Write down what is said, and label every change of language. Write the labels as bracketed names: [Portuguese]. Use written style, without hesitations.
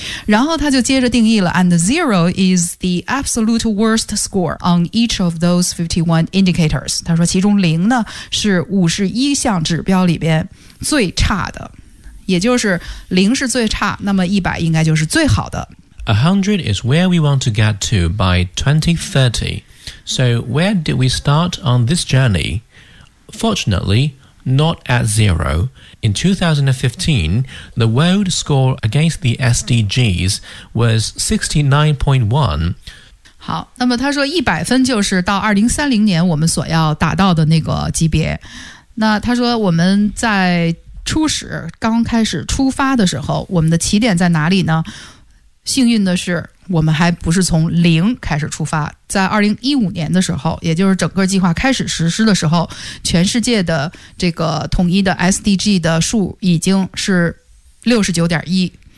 [Chinese] 然后他就接着定义了 [English] ，and zero is the absolute worst score on each of those 51 indicators。 [Chinese] 他说其中零呢是51项指标里边最差的，也就是零是最差，那么100应该就是最好的。 [English] 100 is where we want to get to by 2030。 So where did we start on this journey? Fortunately, not at zero. In 2015, the world score against the SDGs was 69.1. [Chinese] 好，那么他说100分就是到2030年我们所要达到的那个级别。那他说我们在初始，刚开始出发的时候，我们的起点在哪里呢？幸运的是我们还不是从零开始出发，在2015年的时候，也就是整个计划开始实施的时候，全世界的这个统一的 SDG 的数已经是69.1。